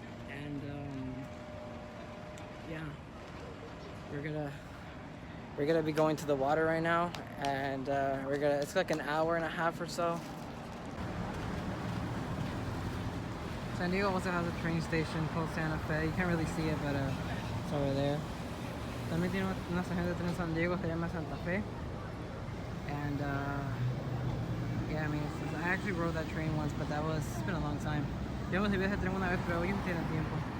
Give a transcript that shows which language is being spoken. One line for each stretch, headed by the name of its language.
English: And yeah, we're gonna be going to the water right now, and it's like an hour and a half or so. San Diego also has a train station called Santa Fe. You can't really see it, but it's over there.
Spanish: También tiene una estación de tren San Diego, se llama Santa Fe.
English: And yeah, I mean, I actually rode that train once, but it's been a long time.
Spanish: Yo me subí a ese tren una vez, pero hoy no tiene tiempo.